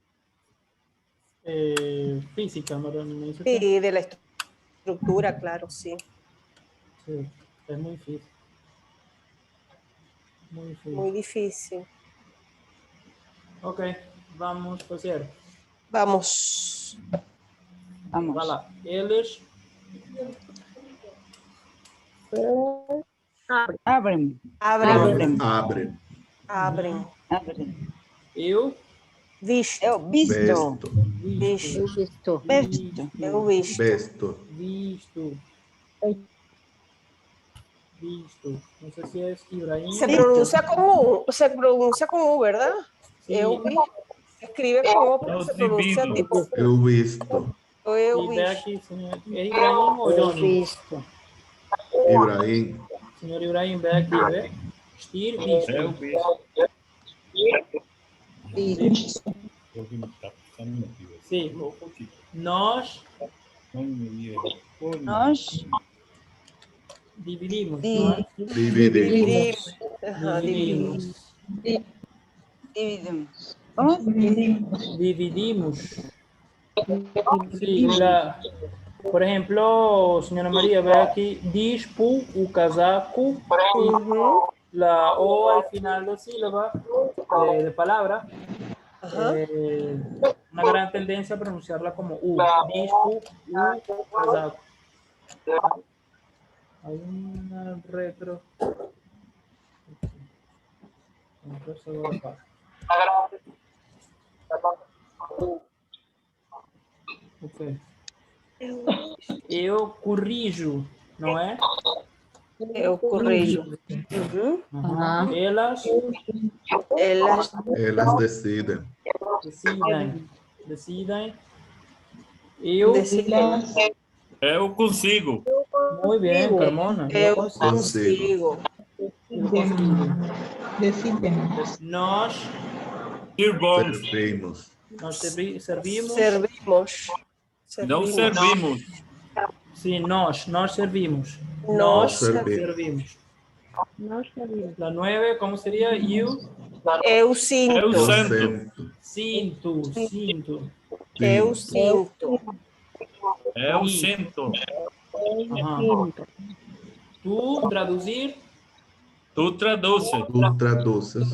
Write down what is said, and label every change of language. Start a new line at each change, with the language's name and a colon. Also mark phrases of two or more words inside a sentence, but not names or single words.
Spanish: Física, me dice usted. Sí, de la estructura, claro, sí. Sí, es muy difícil. Muy difícil. Muy difícil. Ok, vamos a hacer. Vamos. Vamos.
Portuguese: Vai lá. Eles
Spanish: Abren. Abren. Abren. Abren. Abren.
Portuguese: eu Visto. Eu visto. visto. Visto. Visto. Eu visto. Visto. Visto. Visto. Não sei se é Ibrahim.
Spanish: Se pronuncia con U, ¿verdad? Sí.
Portuguese: Eu vi.
Spanish: Se escribe con O, pero se pronuncia
Portuguese: visto. tipo Eu visto. eu E ve visto. aqui, senhor. É Ibrahim ou Johnny? Ibrahim. Senhor Ibrahim, ve aqui, vê. Vestir, visto. Eu visto. Sim. Nós Nós dividimos. Di- Nós Dividimos. Ajá, dividimos. dividimos. ¿Cómo? Dividimos.
Spanish: Sí, por ejemplo, señora María, ve aquí, dispu,
Portuguese: o casaco, Ujú.
Spanish: la O al final de sílaba de palabra, Ajá. una gran tendencia a pronunciarla como U, dispu, u, casaco. Hay una retro. Ok.
Portuguese: Eu corrijo, não é? Eu corrijo. Ujú. Aham. Elas Elas Elas decidem. decidem. Eu,
Spanish: deciden.
Portuguese: Eu consigo.
Spanish: muy bien, Carmona.
Portuguese: Eu Consigo. consigo. Eu consigo.
Spanish: Deciden.
Portuguese: Nós,
Spanish: Sirvamos.
Portuguese: Servimos. nós servimos. Servimos. Não servimos. Sim, nós servimos. Nós servimos.
Spanish: servimos. La 9, ¿cómo sería?
Portuguese: You, Eu sinto. Eu Eu sento. sinto. Eu sinto. Eu sinto. Ajá. Tu, traduzir, Tu traduzes. Tu traduzes.